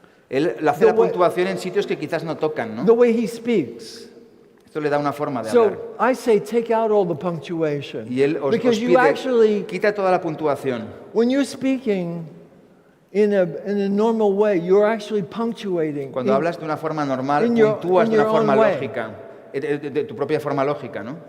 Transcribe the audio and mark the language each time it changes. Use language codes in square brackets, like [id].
[es] Él hace la puntuación en sitios que quizás no tocan, ¿no? [en] The way he speaks. [es] Esto le da una forma de hablar. [en] So I say take out all the punctuation. [es] Y él os pide, quita toda la puntuación. [en] When you're speaking in a normal way, you're actually punctuating. [es] Cuando hablas de una forma normal, puntúas de una forma lógica, de tu propia forma lógica, ¿no?